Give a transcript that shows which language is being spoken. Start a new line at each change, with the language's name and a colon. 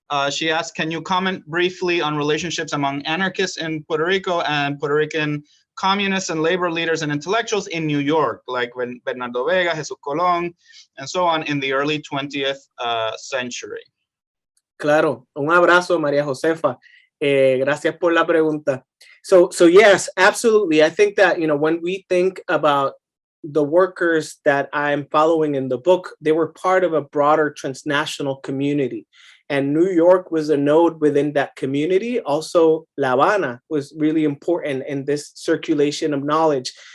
English: She asked, can you comment briefly on relationships among anarchists in Puerto Rico and Puerto Rican communists and labor leaders and intellectuals in New York, like when Bernardo Vega, Jesus Colón, and so on in the early 20th century?
Spanish: Claro, un abrazo, Maria Josefa. Gracias por la pregunta.
English: So yes, absolutely. I think that, when we think about the workers that I'm following in the book, they were part of a broader transnational community. And New York was a node within that community. Also, La Habana was really important in this circulation of knowledge.